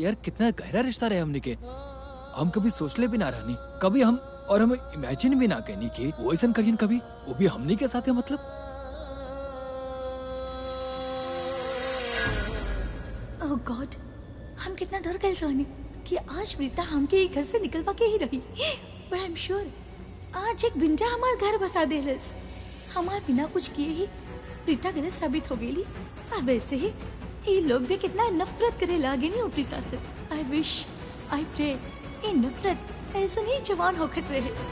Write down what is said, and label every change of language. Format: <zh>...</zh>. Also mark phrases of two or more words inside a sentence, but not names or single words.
<bho>यार कितना गहरा रिश्ता रहे हमने के। हम कभी सोच ले भी ना रहनी, कभी हम इमेजिन भी ना कहनी कि वो ऐसा करियन कभी, वो भी हमने के साथ है। मतलब</bho> <en>Oh God,</en> <bho>हम कितना डर गए रानी कि आज प्रीता हमके घर से निकलवा के ही रही।</bho> <en>But I am sure</en> <bho>आज एक गुंडा हमार घर बसा देलस। हमार बिना कुछ किए ही प्रीता गलत साबित हो गई। और वैसे ही ये लोग भी कितना नफरत करे लागे नहीं प्रीता से।</bho> <en>I wish, I pray</en> <bho>ये नफरत ऐसा ही जवान होकर रहे।</bho>